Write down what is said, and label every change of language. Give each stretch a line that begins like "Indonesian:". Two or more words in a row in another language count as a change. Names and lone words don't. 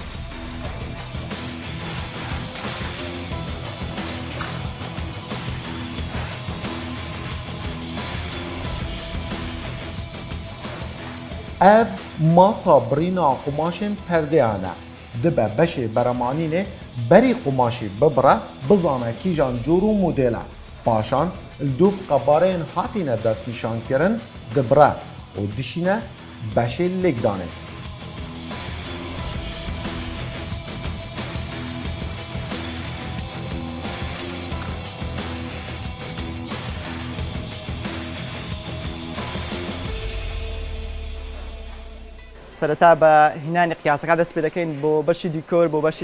Kurdish: Ev masa birîna qumaşên perdeyan e. Dibe beşê beremanînê berî qumaşî bibire bizane kîjan cûr û modêl e. Paşan li dûv qebareyên hatîne destnîşankirin dibire û dişîne beşê lêkdanê.
Central Kurdish: سەرەتا بە هینانی قیاسەکە دەست پێ دەکەین بۆ بەشی دیکۆر بۆ بەشی